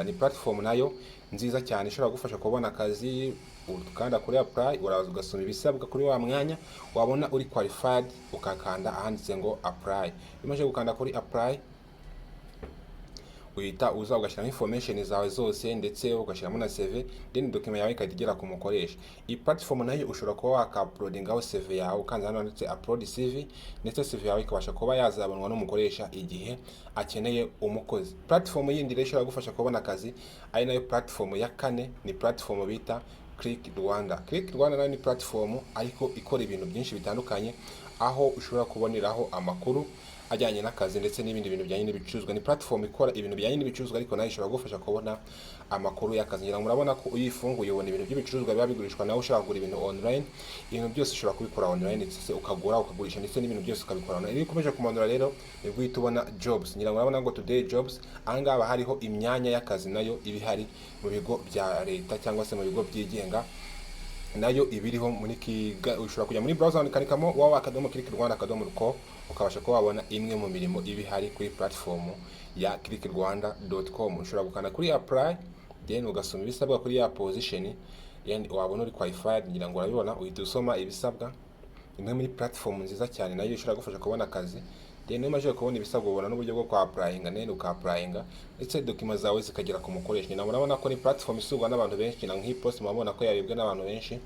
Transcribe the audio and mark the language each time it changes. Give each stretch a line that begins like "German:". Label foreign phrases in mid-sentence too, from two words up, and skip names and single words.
Kinyarwanda: Ni platform nayo nziza cyane ishobora gufasha kubona akazi. Ukanda kuri apply, uraza ugasoma ibisabwa kuri wa mwanya, wabona uri qualified ukakanda ahanditse ngo apply. Umaze gukanda kuri apply, uhita uza ugashyira information zawe zose ndetse ugashyiramo na CV, then document yawe ikahita igera ku mukoresha. Iyi platform nayo ushobora kuba waka-uploadingaho CV yawe, ukanza hano ndetse
English: upload CV,
Kinyarwanda: ndetse CV yawe ikabasha kuba yazabonwa n'umukoresha igihe akeneye umukozi. Platform yindi rero ishobora gufasha kubona akazi ari nayo platform ya kane, ni platform bita Click Rwanda. Click Rwanda nayo ni platform ariko ikora ibintu byinshi bitandukanye, aho ushobora kuboneraho amakuru ajyanye n'akazi ndetse n'ibindi bintu bijyanye n'ibicuruzwa. Ni platform ikora ibintu bijyanye n'ibicuruzwa ariko nayo ishobora gufasha kubona amakuru y'akazi. Ngira murabona ko uyifunguye ubona ibintu by'ibicuruzwa biba bigurishwa, nawe ushaka kugura ibintu online, ibintu byose ushobora kubikora online ndetse ukagura ukagurisha ndetse n'ibintu byose ukabikora online. Iyo ukomeje kumanura rero nibwo uhita ubona jobs. Ngira murabona ngo
English: today jobs,
Kinyarwanda: ahangaha hariho imyanya y'akazi nayo ibihari mu bigo bya leta cyangwa se mu bigo byigenga, nayo ibiriho muri ushobora kujya muri browser ukandikamo www.click-rwanda.com ukabasha kuba wabona imwe mu mirimo ibihari kuri platform ya click-rwanda.com. Ushobora gukanda kuri apply, then ugasoma ibisabwa kuri ya position, wabona uri qualified. Ngira ngo urabibona, uhita usoma ibisabwa. Imwe muri platform nziza cyane nayo ishobora gufasha kubona akazi. Then umaze kubona ibisabwa ubona n'uburyo bwo kwa-applyinga, then uka-applyinga ndetse document zawe zikagera ku mukoresha. Nyina murabona ko ni platform isubwa n'abantu benshi, na nk'iyi post murabona ko yarebwe n'abantu benshi.